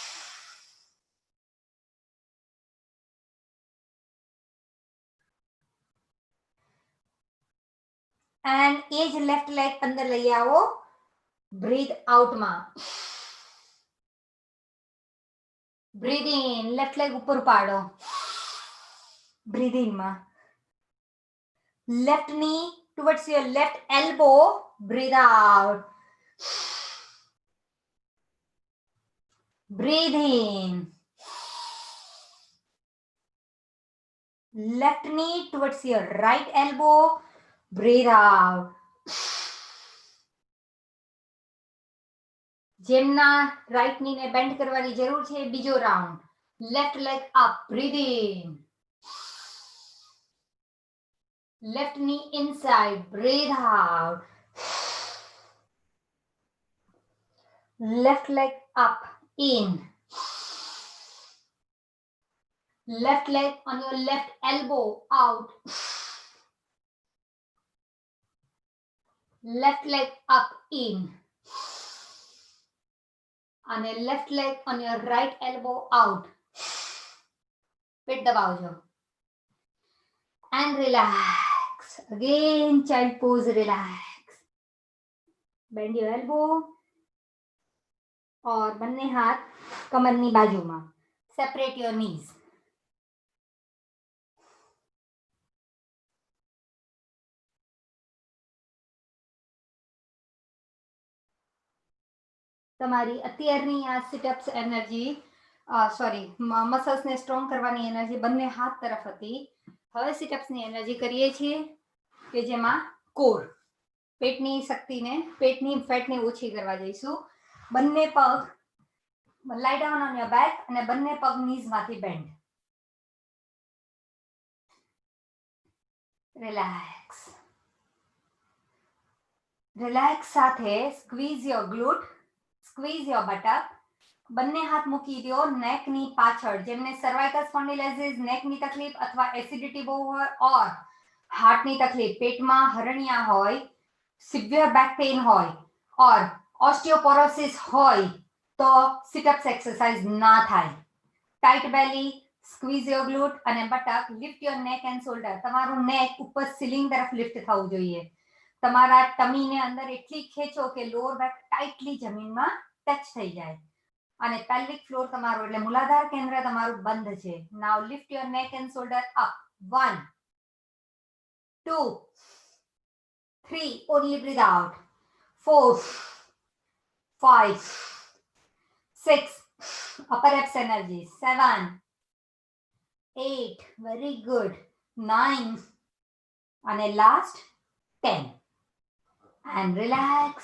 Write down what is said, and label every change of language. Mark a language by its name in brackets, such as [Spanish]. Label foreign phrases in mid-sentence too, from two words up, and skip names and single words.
[Gujarati] એન્ડ એ જ [English] left leg [Gujarati] અંદર લઈ આવો બ્રીથ આઉટમાં. [English] Breathe in. Left leg [Gujarati] ઉપર ઉપાડો. બ્રીથ ઇનમાં. [English] Left knee towards your left elbow. Breathe out. Breathe in. Left knee towards your right elbow. Breathe out. [Gujarati] જેમના [English] right knee [Gujarati] ને bend કરવાની જરૂર છે, બીજો round. [English] Left leg up. Breathe in. Left knee inside. Breathe out. Left leg up. In. Left leg on your left elbow. Out. Left leg up. In. [Gujarati] અને [English] left leg on your right elbow. Out. [Gujarati] પેટ દબાવજો. [English] And relax. Again, child pose, relax. Bend your elbow. [Gujarati] और બંને હાથ કમરની બાજુમાં. [English] Separate your knees. [Gujarati] તમારી અત્યારની આ સિટઅપ્સ એનર્જી મસલ્સને સ્ટ્રોંગ કરવાની એનર્જી બંને હાથ તરફ હતી. હવે સિટઅપ્સની એનર્જી કરીએ છીએ કે જેમાં કોર પેટની શક્તિને પેટની ફેટને ઓછી કરવા જઈશું. બંને પગ [English] lie down on your back [Gujarati] અને બંને પગ kneesમાંથી bend. [English] Relax. Relax [Gujarati] સાથે [English] squeeze your glute, squeeze your buttock. [Gujarati] બંને હાથ મૂકી દો નેકની પાછળ. જેમને સર્વાઇકલ સ્પોન્ડિલાઇટિસ, નેકની તકલીફ અથવા એસિડિટી બહુ હોય ઓર હાર્ટની તકલીફ, પેટમાં હરણિયા હોય, [English] severe back pain [Gujarati] હોય ઓર ઓસ્ટિયોપોરોસિસ હોય તો [English] sit-ups exercise [Gujarati] ના થાય. [English] Tight belly, squeeze your glute અને બટક. Lift your neck and shoulder. [Gujarati] તમારું નેક ઉપર સીલિંગ તરફ લિફ્ટ થવું જોઈએ. તમારા ટમીને અંદર એટલી ખેંચો કે [English] lower back [Gujarati] ટાઇટલી જમીનમાં ટચ થઈ જાય. અને [English] pelvic floor [Gujarati] તમારો એટલે મૂલાધાર કેન્દ્ર તમારું બંધ છે. [English] Now lift your neck and shoulder up. 1 2 3 only breathe out. 4 5 6 upper abs energy. 7 8 very good. 9 અને last 10 and relax.